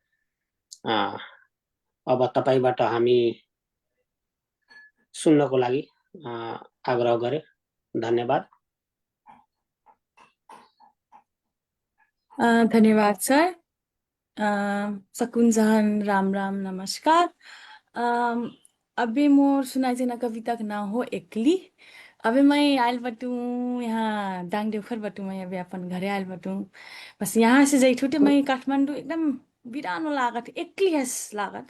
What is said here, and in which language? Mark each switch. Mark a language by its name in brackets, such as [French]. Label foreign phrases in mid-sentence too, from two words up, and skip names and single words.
[Nepali] अब तपाईँबाट हामी सुन्नको लागि आग्रह गरे। धन्यवाद। धन्यवाद सर। [Dangaura Tharu] सकुन जहान, राम राम, नमस्कार। अभी मोर सुनाई जना कविता का नाम हो एकली। अभी मैं आयल बटूँ यहाँ दाङदेउखर बटूँ, मैं अभी अपन घरे आयल बटूँ। बस यहाँ से जाइ छुटे मैं काठमाडौँ एकदम बिरानो लागत, एकली हस लागत।